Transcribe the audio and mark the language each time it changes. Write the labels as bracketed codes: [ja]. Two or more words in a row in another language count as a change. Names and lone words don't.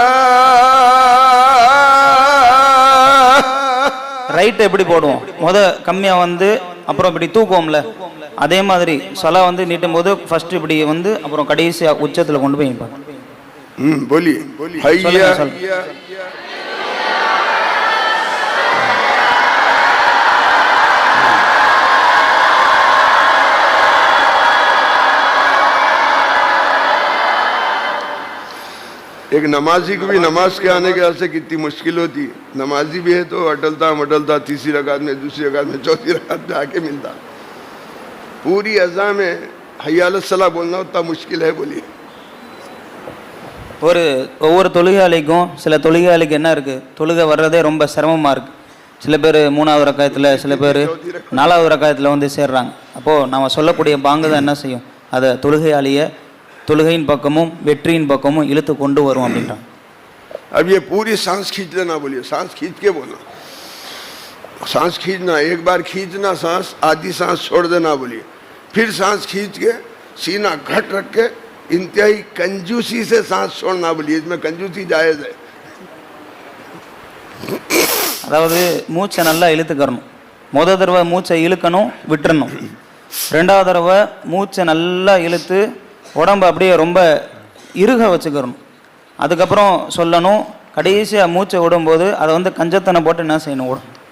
[ta] ரைட் எப்படி போடுவோம்? கம்மியா வந்து அப்புறம் இப்படி தூக்குவோம்ல, அதே மாதிரி சலா வந்து நீட்டும் போது ஃபர்ஸ்ட் இப்படி வந்து அப்புறம் கடைசியா உச்சத்துல கொண்டு போய் வைப்பாங்க. [hi] बोलिए [ta] சொல்லுங்க, சொல்லுங்க. [hi] एक नमाजी को भी नमाज के आने के वास्ते कितनी मुश्किल होती है। नमाजी भी है तो अटलता तीसरी रकात में, दूसरी रकात में, चौथी रकात में आके मिलता। पूरी अज़ा में [ar] حي على الصلاة [hi] बोलना उतना मुश्किल है। बोलिए [ta] ஒவ்வொரு தொழுகையாளிக்கும் சில தொழுகையாளிக்கு என்ன இருக்கு, தொழுகை வர்றதே ரொம்ப சிரமமா இருக்கு. சில பேர் 3வது ரக்காயத்தில், சில பேர் 4வது ரக்காயத்தில் வந்து சேர்றாங்க. அப்போது நம்ம சொல்லக்கூடிய பாங்கு தான் என்ன செய்யும், அதை தொழுகையாளியை தொழுகையின் பக்கமும் வெற்றியின் பக்கமும் இழுத்து கொண்டு வரும் அப்படின்றாங்க. [hi] अब ये पूरी सांस खींच लेना। बोलिए सांस खींच के बोलना, सांस खींचना, एक बार खींचना सांस, आधी सांस छोड़ देना। बोलिए फिर सांस खींच के सीना घट रख के इंतहाई कंजूसी से सांस छोड़ना। बोलिए इसमें कंजूसी जायज है। [ta] அதாவது மூச்சை நல்லா இழுத்துக்கறணும். முதல் தடவை மூச்சை இழுக்கணும், விட்டுறணும். 2வது தடவை மூச்சை நல்லா இழுத்து உடம்பு அப்படியே ரொம்ப இறுக வச்சுக்கிறணும். அதுக்கப்புறம் சொல்லணும். கடைசியாக மூச்சை விடும்போது அதை வந்து கஞ்சத்தனை போட்டு என்ன செய்யணும், விடும்.